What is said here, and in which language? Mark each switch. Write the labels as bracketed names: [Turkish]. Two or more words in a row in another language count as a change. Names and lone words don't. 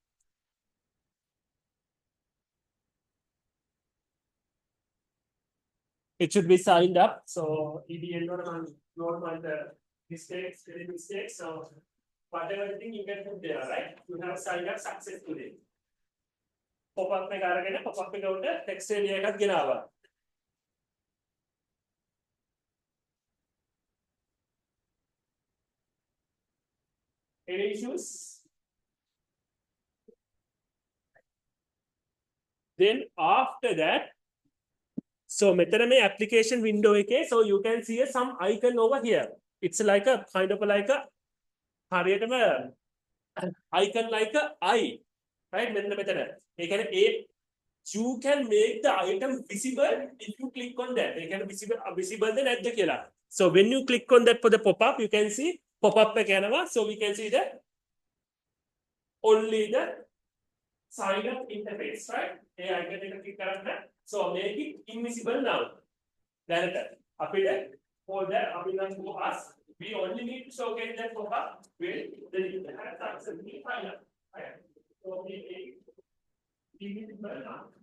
[English] It should be signed up. So EDN don't mind the mistakes, any mistakes. So whatever thing you can put there, right? You have signed up successfully. [Sinhala] Pop-up එක අරගෙන pop-up එක උඩ [English] text area [Sinhala] එකක් ගෙනාවා. [English] Any issues? Then after that, so [Sinhala] මෙතන මේ [English] application window එකේ, so you can see some icon over here. It's like a kind of like a හරියටම icon like a eye, right? [Sinhala] මෙන්න මෙතන. ඒ කියන්නේ [English] you can make the item visible if you click on that. [Sinhala] ඒ කියන්නේ visible ද නැද්ද කියලා. [English] So when you click on that for the pop-up, you can see pop-up [Sinhala] එක යනවා. [English] So we can see that only the sign up interface, right? [Sinhala] ඒ icon එක click කරන්න. [English] So make it invisible now. Then අපිට for that to us, we only need to showcase that pop-up with the successfully sign up. Right? So we make invisible now.